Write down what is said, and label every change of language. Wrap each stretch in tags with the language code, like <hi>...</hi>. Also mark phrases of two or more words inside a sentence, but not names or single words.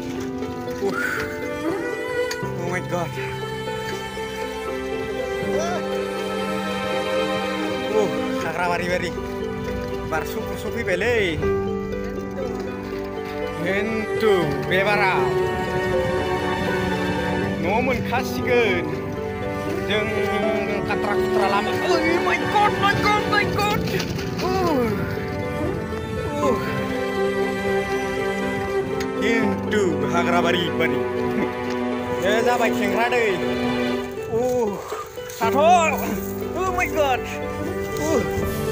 <en>Oh my god</en> <brx>हाग्राबारि बार सफैबायलै खिन्थु बे बारा न' मोनखासिगोन जों खाथ्रा खुथ्रा लामा</brx> <en>my god</en> <brx>खिन्थु हाग्राबारि ए जाबाय खेंख्रा दै थाथ'</brx> <en>Oh my god</en>